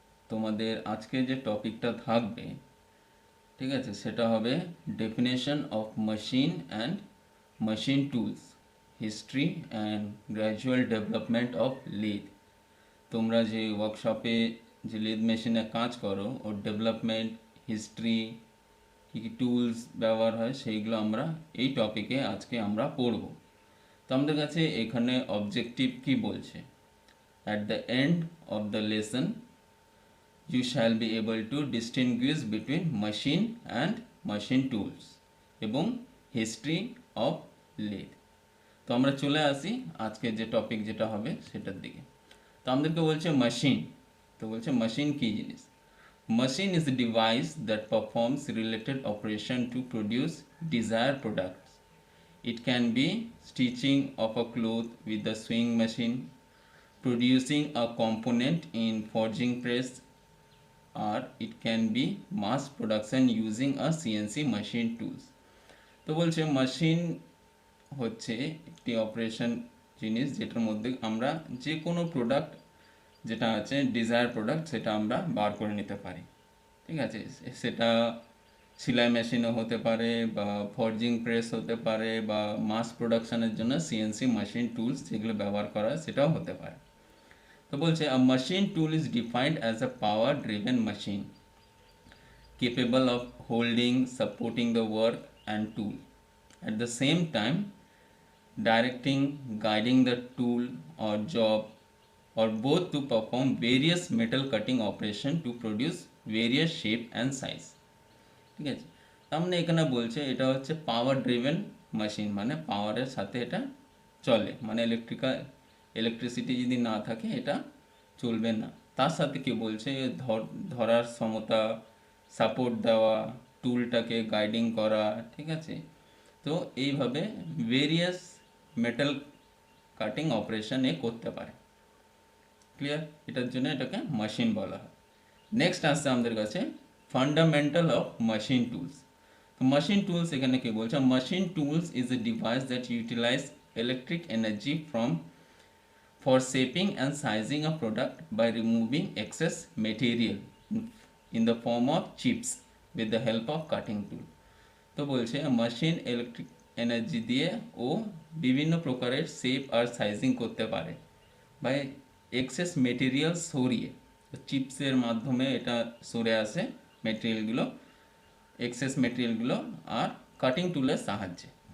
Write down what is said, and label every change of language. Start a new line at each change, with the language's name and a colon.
Bangla: তোমাদের আজকে যে টপিকটা থাকবে, ঠিক আছে, সেটা হবে
English: Definition of machine and machine tools, history and gradual development of lead.
Bangla: তোমরা যে ওয়ার্কশপে যে লিদ মেশিনে কাজ করো, ওর ডেভেলপমেন্ট, হিস্ট্রি, কী কী টুলস ব্যবহার হয়, সেইগুলো আমরা এই টপিকে আজকে আমরা পড়ব। তো আমাদের কাছে এখানে অবজেক্টিভ কি বলছে,
English: at the end of the lesson you shall be able to distinguish between machine and machine tools
Bangla: এবং
English: history of lead।
Bangla: তো আমরা চলে আসি আজকে যে টপিক যেটা হবে সেটার দিকে। তো আমাদেরকে বলছে মেশিন। তো বলছে মেশিন কি জিনিস।
English: Machine is a device that performs related operation to produce desired products. It can be stitching of a cloth with the sewing machine, producing a component in forging press, or it can be mass production using a CNC machine tools।
Bangla: তো বলছে machine হচ্ছে একটি operation জিনিস যেটার মধ্যে আমরা যে কোনো প্রোডাক্ট যেটা আছে ডিজায়ার প্রোডাক্ট সেটা আমরা বার করে নিতে পারি। ঠিক আছে, সেটা সেলাই মেশিনও হতে পারে বা ফর্জিং প্রেস হতে পারে বা মাস প্রোডাকশনের জন্য সিএনসি মেশিন টুলস যেগুলো ব্যবহার করা হয় সেটাও হতে পারে। তো বলছে
English: a machine tool is defined as a power driven machine capable of holding, supporting the work and tool at the same time, directing, guiding the tool or job or both to perform various metal cutting operation to produce various shape and size।
Bangla: ঠিক আছে, তার মানে এখানে বলছে এটা হচ্ছে পাওয়ার driven machine, মানে পাওয়ারের সাথে এটা চলে, মানে ইলেকট্রিসিটি যদি না থাকে এটা চলবে না। তার সাথে কি বলছে, ধরার ক্ষমতা, সাপোর্ট দেওয়া, টুলটাকে গাইডিং করা, ঠিক আছে। তো এইভাবে ভেরিয়াস মেটাল কাটিং অপারেশন এ করতে পারে। ক্লিয়ার, এটার জন্য এটাকে মেশিন বলা হয়। নেক্সট আসছে আমাদের কাছে ফান্ডামেন্টাল অফ মেশিন টুলস। তো মেশিন টুলস এখানে কি বলছে,
English: Machine tools is a device that utilize electric energy from for shaping and sizing a product by removing excess material in the form of chips with the help of cutting tool।
Bangla: তো বলছে machine electric energy দিয়ে ও বিভিন্ন প্রকারের shape আর sizing করতে পারে বা access material সরিয়ে, চিপসের মাধ্যমে এটা সরে আসে মেটেরিয়ালগুলো, এক্সেস মেটেরিয়ালগুলো, আর কাটিং টুলের সাহায্যে।